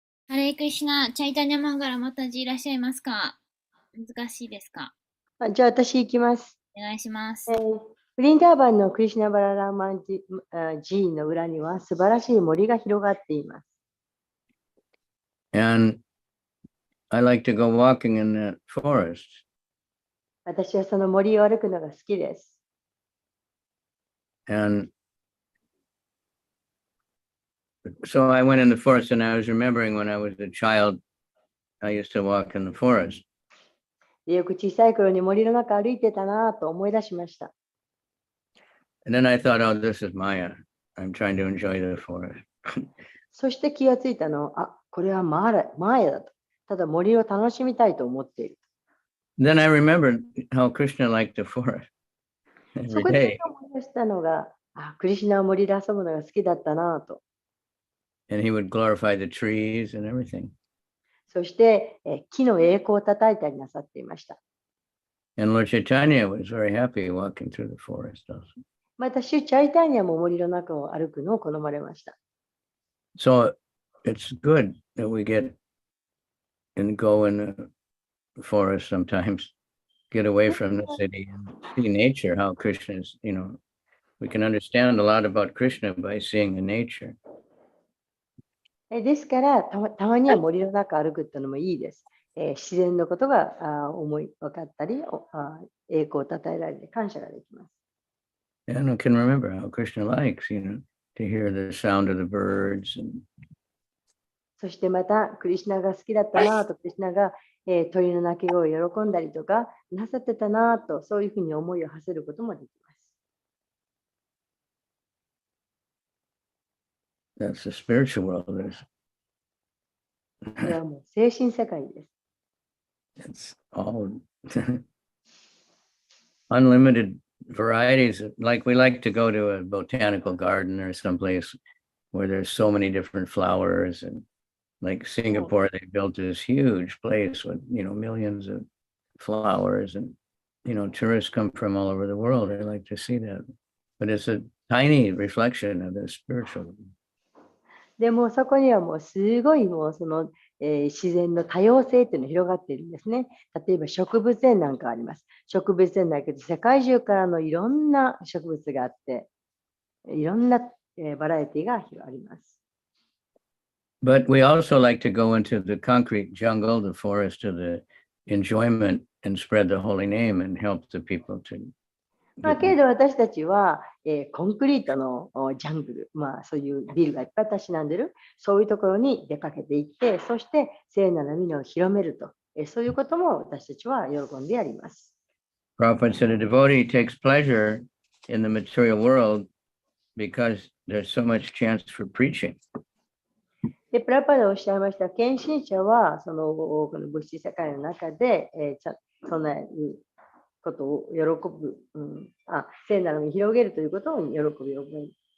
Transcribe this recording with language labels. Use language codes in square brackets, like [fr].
[ja] ハレークリシュナ、チャイタニャマハガラマタジいらっしゃいますか？難しいですか？じゃあ私行きます。お願いします。ブリンダーバンのクリシュナバララーマン寺院の裏には素晴らしい森が広がっています。 [en] And I like to go walking in that forest. [ja] 私はその森を歩くのが好きです。 [en] And so I went in the forest, and I was remembering when I was a child, I used to walk in the forest. [ja] よく小さい頃に森の中歩いてたなと思い出しました。 [en] And then I thought, oh, this is Maya. I'm trying to enjoy the forest. [ja] そして気がついたの、これはマーヤだと。ただ森を楽しみたいと思っている。 [en] Then I remembered how Krishna liked the forest [ja] そ [en] every [ja] こで [en] day. [ja] 思い出したのが、クリシュナは森で遊ぶのが好きだったなと。 [en] And he would glorify the trees and everything. [ja] そして木の栄光を叩いたりなさっていました。 [en] And Lord Chaitanya was very happy walking through the forest also. [ja] また、シュチャイタニアも森の中を歩くのを好まれました。 [en] So it's good that we get and go in the forest sometimes, get away from the city and see nature, how Krishna is, we can understand a lot about Krishna by seeing the nature. [ja] ですから、たまには森の中を歩くっていうのもいいです。自然のことが思い分かったり、栄光をたたえられて感謝ができます。 [en] And I can remember how Krishna likes, to hear the sound of the birds. And [ja] そしてまた、クリシュナが好きだったなと、クリシュナが、鳥の鳴き声を喜んだりとか、なさってたなと、そういうふうに思いを馳せることもできます。 [en] that's the spiritual world. [ja] これはもう精神世界です。 [en] It's all unlimited varieties. Like we like to go to a botanical garden or someplace where there's so many different flowers, and like Singapore, they built this huge place with, millions of flowers, and, tourists come from all over the world. They like to see that, but it's a tiny reflection of the spiritual. [ja] でもそこにはもうすごいもうその、自然の多様性っていうのが広がっているんですね。例えば植物園なんかあります。植物園だけで世界中からのいろんな植物があって、いろんな、バラエティがあります。 [en] But we also like to go into the concrete jungle, the forest of the enjoyment, and spread the holy name and help the people to [ja] まあ、けれど私たちは、コンクリートのジャングル、まあ、そういうビルがいっぱいたしなんでる、そういうところに出かけていって、そして聖なる皆を広めると、そういうことも私たちは喜んでやります。 [en] Prabhupada said a devotee takes pleasure in the material world because there's so much chance for preaching. [ja] で、プラパダおっしゃいました、献身者はそのこの物質世界の中で、そんなことを喜ぶ、聖なるを広げるということを喜ぶように。